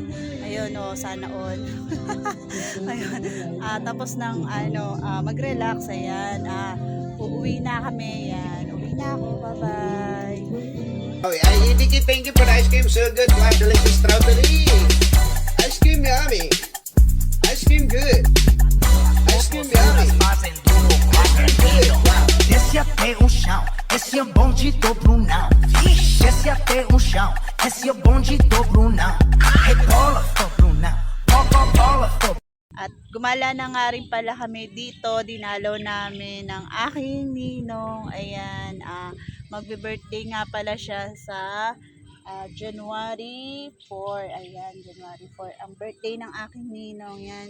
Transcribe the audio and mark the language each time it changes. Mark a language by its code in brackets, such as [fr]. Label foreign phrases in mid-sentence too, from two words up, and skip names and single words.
[tl] Ayun sana all. Ayun. Tapos ng mag-relax, ayan. Uuwi na kami, yan. Uwi na ako, bye-bye. [en] Oh, Vicky, thank you for the ice cream. So good. Wow, delicious strawberry. Ice cream yummy. Ice cream good. Ice cream yummy. [pt] Desce até o chão, esse é bonde do Brunão. Desce até o chão, esse é bonde do Brunão. Rebola, for Brunão, bola, for. [tl] At gumala na nga rin pala kami dito, dinalaw namin ng aking ninong. Ayan, magbe-birthday nga pala siya sa January 4. Ayan, January 4 ang birthday ng aking ninong. Yan.